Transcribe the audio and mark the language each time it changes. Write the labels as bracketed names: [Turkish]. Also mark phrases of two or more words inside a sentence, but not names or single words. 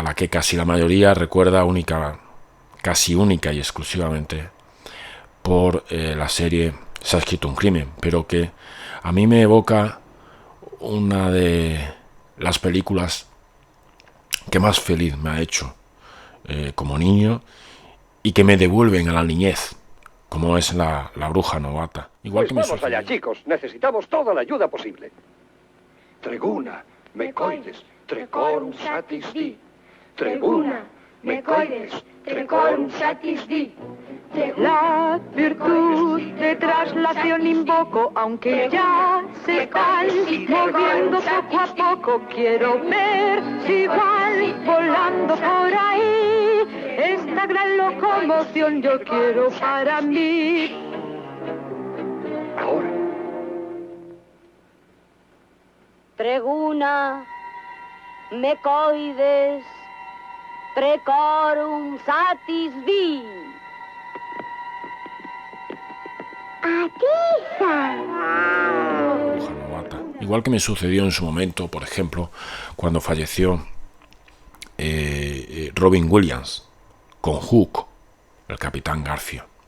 [Spanish] la que casi la mayoría recuerda casi única y exclusivamente por la serie Se ha escrito un crimen, pero que a mí me evoca una de las películas que más feliz me ha hecho como niño y que me devuelven a la niñez, como es la bruja novata. Igual pues que vamos allá, chicos. Necesitamos toda la ayuda posible. Treguna, mecoides, trecorum satis di. Treguna, mecoides, trecorum satis di. La virtud de traslación invoco, aunque ya se están moviendo poco a poco. Quiero ver si van volando por ahí. Esta gran locomoción yo quiero para mí. Ahora. Treguna, mecoides, trecorum satis vi. bruja novata. Igual que me sucedió en su momento, por ejemplo, cuando falleció Robin Williams con Hook, el Capitán Garfio.